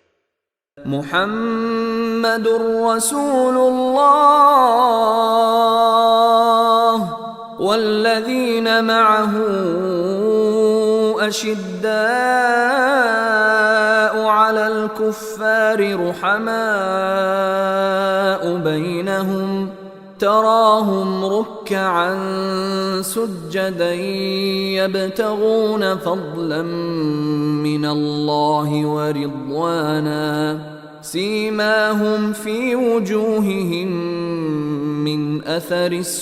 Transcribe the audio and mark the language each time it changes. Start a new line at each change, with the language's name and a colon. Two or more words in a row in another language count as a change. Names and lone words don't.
Arabic: محمد رسول الله و الذين معه أشداء على الكفار رحماء بينهم تراهم ركعا سجدا يبتغون فضلا من الله ورضوانا سيماهم في وجوههم من أثر